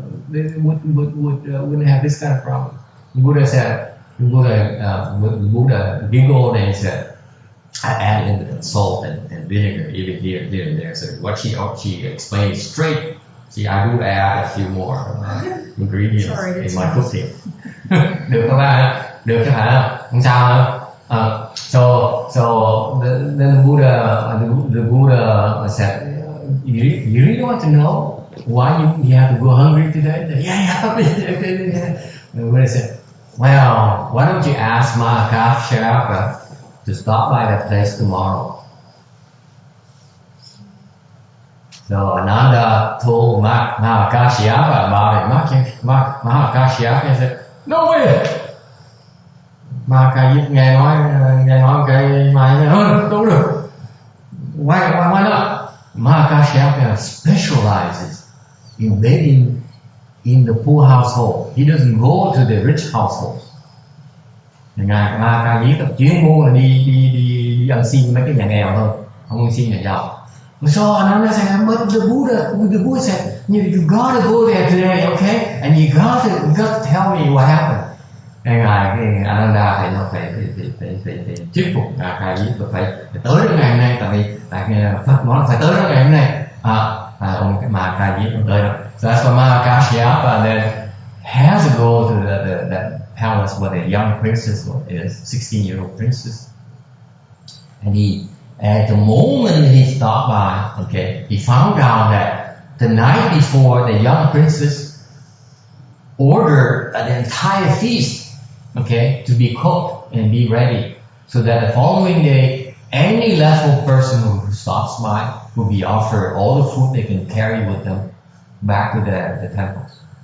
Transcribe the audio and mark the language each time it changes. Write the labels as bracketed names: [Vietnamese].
[English] They wouldn't have this kind of problem. The Buddha said, Buddha giggled and he said, "I added in salt and vinegar, even here and there." So what she explained straight. See, I do add a few more ingredients in my cooking. [Vietnamese] Được các bạn, được các bạn, không sao đâu. [English] So the Buddha said, you really want to know why you have to go hungry today? Yeah. The Buddha said, well, why don't you ask Mahakashyapa to stop by that place tomorrow? So Ananda told Mahakashyapa about it. Mahakashyapa said, no way! [Vietnamese] Mahakashyapa nghe nói cái mai đâu được. [English] Why not? Mahakashyapa specializes in living in the poor household. He doesn't go to the rich household. [Vietnamese] Ngài Mahakashyapa chuyên môn là đi ăn xin mấy cái nhà nghèo thôi, không ăn xin nhà giàu. [English] So Ananda said, but the Buddha said, you gotta go there today, okay? And you gotta tell me what happened. [Vietnamese] Ngài Ananda thì nó phải thuyết phục Mahakashyapa phải tới cái ngày hôm nay, tại vì Phật nói phải tới cái ngày hôm nay. Ông Mahakashyapa tới đó. [English] So that's why Mahakashyapa then has to go to the palace where the young princess is, 16-year-old princess, and at the moment he stopped by, okay, he found out that the night before the young princess ordered an entire feast, okay, to be cooked and be ready, so that the following day, any level person who stops by will be offered all the food they can carry with them back to the temples.